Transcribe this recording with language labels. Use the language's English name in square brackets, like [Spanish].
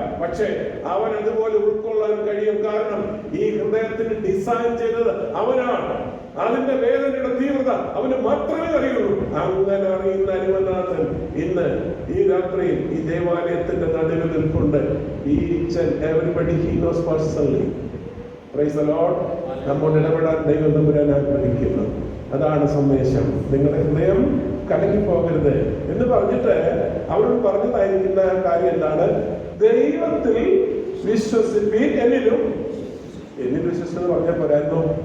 [Malayalam] പക്ഷെ അവൻ അതുപോലെ ഉൾക്കൊള്ളാൻ കഴിയും. കാരണം ഈ ഹൃദയത്തിന് ഡിസൈൻ ചെയ്തത് അവനാണ്. അതിന്റെ വേദനയുടെ തീവ്രത അവന് മാത്രമേ അറിയുള്ളൂ. അങ്ങനെ അറിയുന്ന അരുമനാഥൻ ഇന്ന് ഈ രാത്രിയിൽ ഈ ദേവാലയത്തിന്റെ നടുവിൽ നിൽപ്പുണ്ട്. [English] Each and everybody he knows personally. Praise the Lord. [Malayalam] നമ്മോട് ഇടപെടാൻ ദൈവം തമ്പുരാൻ ആഗ്രഹിക്കുന്നു. അതാണ് സന്ദേശം. നിങ്ങളുടെ ഹൃദയം കലങ്ങിപ്പോകരുത് എന്ന് പറഞ്ഞിട്ട് അവരോട് പറഞ്ഞതായിരിക്കുന്ന കാര്യം എന്താണ്? ദൈവത്തിൽ വിശ്വസിപ്പീൻ, എന്നിൽ വിശ്വസിച്ചെന്ന് പറഞ്ഞാൽ പോരായിരുന്നു.